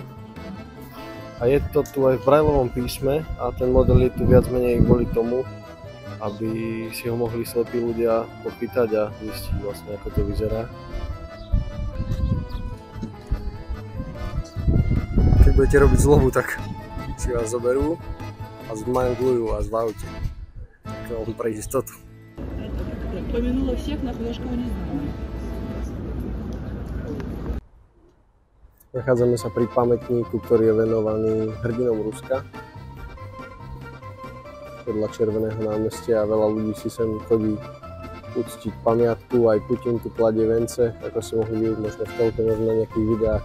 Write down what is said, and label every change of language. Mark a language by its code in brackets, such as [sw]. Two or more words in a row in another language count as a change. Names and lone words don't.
[sk] A je to tu aj v brajlovom písme a ten model je tu viac menej kvôli tomu, aby si ho mohli slepí ľudia popýtať a zistiť vlastne, ako to vyzerá. Keď budete robiť zlobu, tak si vás zoberú a zmanglujú vás v aute. To vám pre istotu. [ru] Помянула всех, нахуй я школу не знала. [sk] Nachádzame sa pri pamätníku, ktorý je venovaný hrdinom Ruska. Podľa Červeného námestia a veľa ľudí si sem chodí uctiť pamiatku, aj Putin tu kladie vence, ako si mohli vidieť možno v telke, možno na nejakých videách.